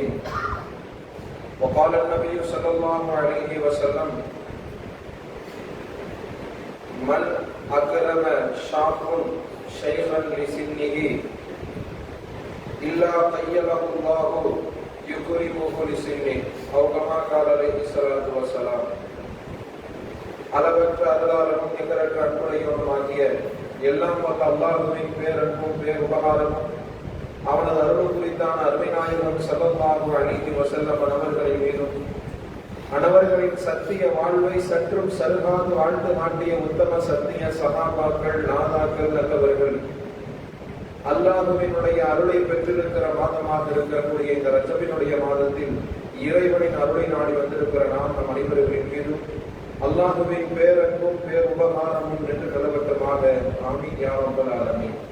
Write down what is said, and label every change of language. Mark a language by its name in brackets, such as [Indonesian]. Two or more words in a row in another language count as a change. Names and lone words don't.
[Arabic] وقال النبي صلى الله عليه وسلم: من أكرم شاب شيخا لسنه إلا قيله الله يكرمه لسنه أو كما قال عليه الصلاة والسلام. [Tamil] அளவற்ற அருளாளனும் நிகரற்ற அன்புடையவனுமாகிய எல்லாம் வல்ல அல்லாஹ்வின் பேரன்பும் பேருபகாரமும் அவனது அருள் குறித்தான அருமை நாயகம் [Arabic] صلى الله عليه وسلم [Tamil] அவர்களின் மீதும் அனவர்களின் சத்திய வாழ்வை சற்றும் சருகாது வாழ்ந்து நாட்டிய உத்தம சத்திய சஹாபாக்கள், நாதாக்கள், நல்லவர்கள், அல்லாஹ்வினுடைய அருளை பெற்றிருக்கிற மாதமாக இருக்கக்கூடிய இந்த ரஜபினுடைய மாதத்தில் இறைவனின் அருளை நாடி வந்திருக்கிற நாம் நம் அனைவர்களின் மீதும் அல்லாஹ்வின் பேரன்பும் பேருபகாரமும் என்று நிலவட்டமாக [Arabic] آمين يا رب العالمين.